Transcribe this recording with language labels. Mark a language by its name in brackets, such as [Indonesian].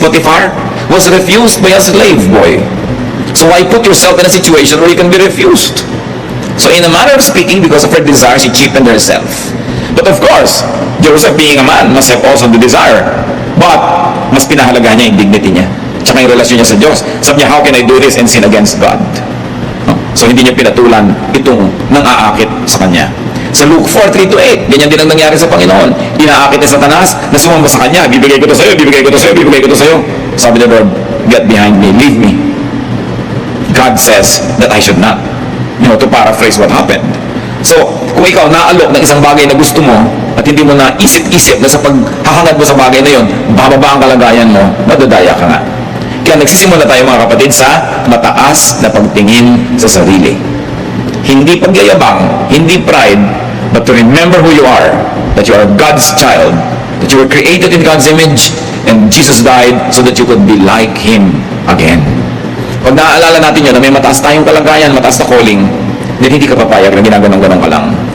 [English] Potiphar was refused by a slave boy. So why put yourself in a situation where you can be refused? So in a matter of speaking, because of her desire, she cheapened herself. But of course, Joseph being a man must have also the desire. [Filipino] But mas pinahalaga niya yung dignity niya. Tsaka yung relasyon niya sa Diyos. Sabi niya, [English] how can I do this and sin against God? [Filipino] So hindi niya pinatulan itong nang-aakit sa kanya. Sa Luke 4:3-8, ganyan din ang nangyari sa Panginoon. Inaakit ni Satanas na sumamba sa kanya, bibigay ko to sa'yo, bibigay ko to sa'yo, bibigay ko to sa'yo. Sabi ni Lord, [English] get behind me, leave me. God says that I should not. To paraphrase what happened. [Filipino] So, kung ikaw naalok ng isang bagay na gusto mo at hindi mo na isip-isip na sa paghahangad mo sa bagay na yon, bababa ang kalagayan mo, madadaya ka nga. Kaya nagsisimula tayo mga kapatid sa mataas na pagtingin sa sarili. Hindi pagyayabang, hindi pride, [English] but to remember who you are, that you are God's child, that you were created in God's image, and Jesus died so that you could be like Him again. [Filipino] Pag naaalala natin yun na may mataas tayong kalagayan, mataas na calling, then hindi ka papayag na ginaganon-ganon ka lang.